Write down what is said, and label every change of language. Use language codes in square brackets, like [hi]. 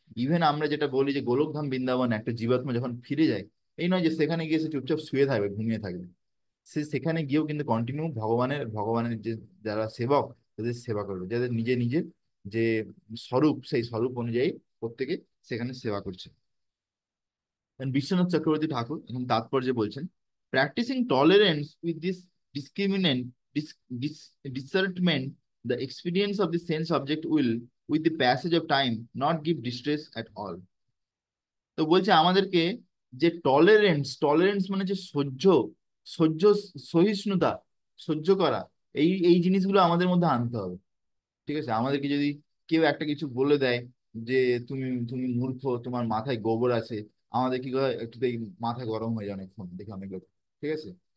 [bn] Even আমরা যেটা বলি যে গোলকধাম বৃন্দাবন একটা জীবাত্মা যখন ফিরে যায়, এই নয় যে সেখানে গিয়ে সে চুপচাপ শুয়ে থাকবে, ঘুমিয়ে থাকবে। সে সেখানে গিয়েও কিন্তু কন্টিনিউ ভগবানের যে যারা সেবক তাদের সেবা করবে, যাদের নিজে নিজের যে স্বরূপ সেই স্বরূপ অনুযায়ী প্রত্যেকে সেখানে সেবা করছে। বিশ্বনাথ চক্রবর্তী ঠাকুর এখন তাৎপর্যে বলছেন, [en] Practising tolerance with this discriminant discernment, the experience of the sense object will, with the passage of time, not give distress at all. [bn] তো বলছে আমাদেরকে যে টলারেন্স মানে যে সহ্য, সহ্য, সহিষ্ণুতা, সহ্য করা, এই জিনিসগুলো আমাদের মধ্যে আনতে হবে। ঠিক আছে। আমাদেরকে যদি কেউ একটা কিছু বলে দেয় যে তুমি তুমি মূর্খ, তোমার মাথায় গোবর আছে, আমাদের কি হয় একটুতেই মাথা গরম হয়ে যায় অনেকক্ষণ দেখে অনেক লোক। ঠিক আছে।